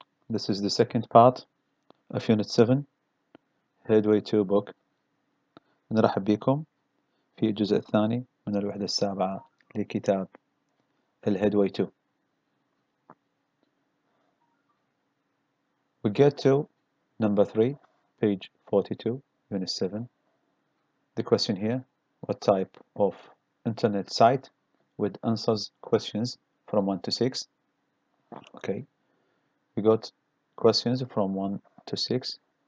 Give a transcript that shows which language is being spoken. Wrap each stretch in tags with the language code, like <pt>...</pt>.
<en>This is the second part of Unit 7 Headway 2 book.</en> <ar>نرحب بكم في الجزء الثاني من الوحدة السابعة لكتاب Headway 2.</ar> <en>We get to number 3, page 42, Unit 7. The question here, what type of internet site with answers questions from 1 to 6? Okay, we got questions from 1 to 6.</en>